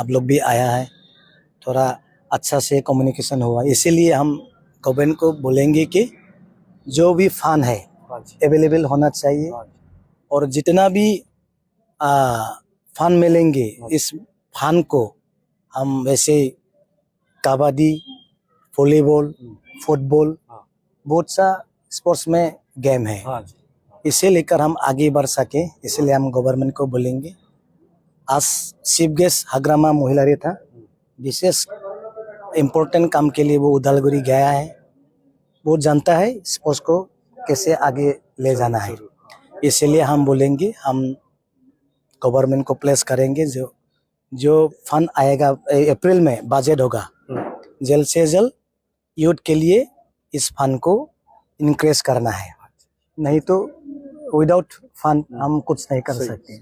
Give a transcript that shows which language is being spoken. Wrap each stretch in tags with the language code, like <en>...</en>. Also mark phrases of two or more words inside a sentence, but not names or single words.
<hi>आप लोग भी आया है, थोड़ा अच्छा से कम्युनिकेशन हुआ, इसीलिए हम गवर्नमेंट को बोलेंगे कि जो भी फंड है अवेलेबल होना चाहिए और जितना भी फंड मिलेंगे इस फंड को हम वैसे कबड्डी, वॉलीबॉल, फुटबॉल बहुत सा स्पोर्ट्स में गेम है, इसे लेकर हम आगे बढ़ सके, इसलिए हम गवर्नमेंट को बोलेंगे। आज चीफ गेस्ट हाग्रामा महिलारी था, विशेष इम्पोर्टेंट काम के लिए वो उदालगुरी गया है, वो जानता है स्पोर्ट्स को कैसे आगे ले जाना है, इसलिए हम बोलेंगे हम गवर्नमेंट को प्लेस करेंगे। जो फंड आएगा अप्रैल में बजट होगा, जल्द से जल्द यूथ के लिए इस फंड को इंक्रीज करना है, नहीं तो</hi> <en>without fund</en> <hi>हम कुछ नहीं कर सकते।</hi>